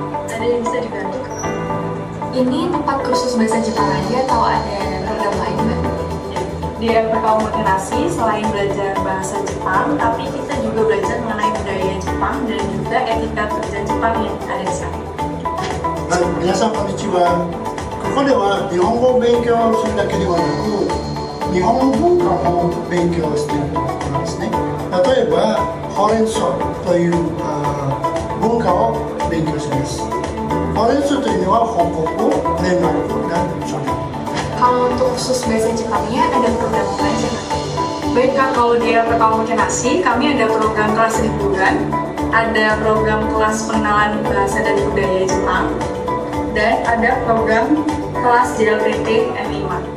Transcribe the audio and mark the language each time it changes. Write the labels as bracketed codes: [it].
[id] Ada yang bisa dibantu? Ini tempat kursus bahasa Jepang aja atau ada program lain, Mbak? Di LPK Omotenasi, selain belajar bahasa Jepang, tapi kita juga belajar mengenai budaya Jepang dan juga etika kerja Jepang yang ada di sana. [ja] はい、皆さんこんにちは。ここでは日本語を勉強するだけではなく、日本の文化も勉強しているところですね。例えば、ほうれん草という文化を勉強します。ほうれん草というのは報告、連絡 [id] dan contoh. Kalau untuk khusus bahasa Jepangnya ada program apa aja, Mbak? Baik Kak, kalau di LPK Omotenasi, kami ada program kelas liburan, ada program kelas pengenalan bahasa dan budaya Jepang, dan ada program kelas JLPT M5.